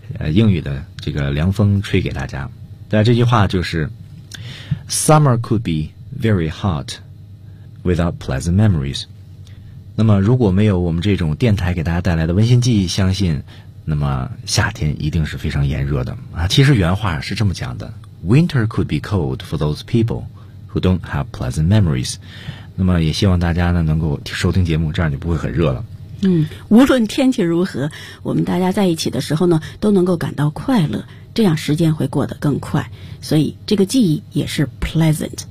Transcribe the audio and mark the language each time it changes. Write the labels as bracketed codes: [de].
[zh] 英语的这个凉风吹给大家。那这句话就是 [en] Summer could be very hot without pleasant memories。 [zh] 那么如果没有我们这种电台给大家带来的温馨记忆，相信那么夏天一定是非常炎热的啊。其实原话是这么讲的， [en] Winter could be cold for those people who don't have pleasant memories。 [zh] 那么也希望大家呢能够收听节目，这样就不会很热了。嗯，无论天气如何，我们大家在一起的时候呢都能够感到快乐，这样时间会过得更快，所以这个记忆也是 pleasant。